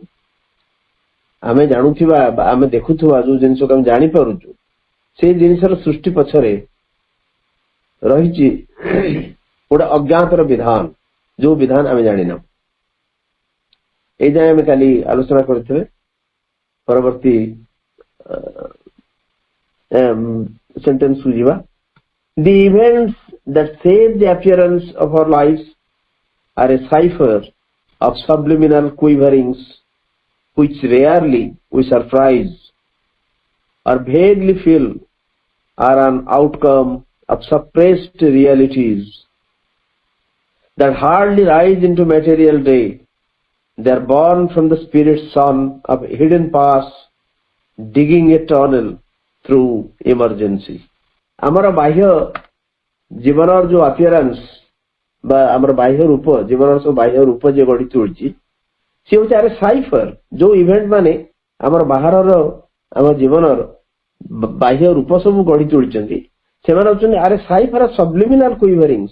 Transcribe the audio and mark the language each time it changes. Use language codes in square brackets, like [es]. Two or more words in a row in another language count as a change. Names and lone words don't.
[or] ଆମେ ଜାଣୁଥିବା ବା ଆମେ ଦେଖୁଥିବା ଯୋଉ ଜିନିଷକୁ ଆମେ ଜାଣିପାରୁଛୁ ସେଇ ଜିନିଷର ସୃଷ୍ଟି ପଛରେ ରହିଛି ଗୋଟେ ଅଜ୍ଞାତର ବିଧାନ, ଯୋଉ ବିଧାନ ଆମେ ଜାଣିନାହୁଁ। ଏଇ ଯାଏଁ ଆମେ କାଲି ଆଲୋଚନା କରିଥିବେ। ପରବର୍ତ୍ତୀ ସେଣ୍ଟେନ୍ସ କୁ ଯିବା। [en] The events that shape the appearance of our lives are a cipher of subliminal quiverings which rarely we surprise or vaguely feel are an outcome of suppressed realities that hardly rise into material day. They are born from the spirit sun of hidden past, digging a tunnel through emergency. [or] ଆମର ବାହ୍ୟ ଜୀବନର ଯୋଉ ଆପିୟରାନ୍ସ ବା ଆମର ବାହ୍ୟ ରୂପ, ଜୀବନର ସବୁ ବାହ୍ୟ ରୂପ ଯେ ଗଢି ତୋଳିଛି ସେ ହଉଛି [en] a cipher. [or] ଯୋଉ ଇଭେଣ୍ଟ ମାନେ ଆମର ବାହାରର ଆମ ଜୀବନର ବାହ୍ୟ ରୂପ ସବୁ ଗଢି ତୋଳିଛନ୍ତି ସେମାନେ ହଉଛନ୍ତି [en] a cipher subliminal quiverings.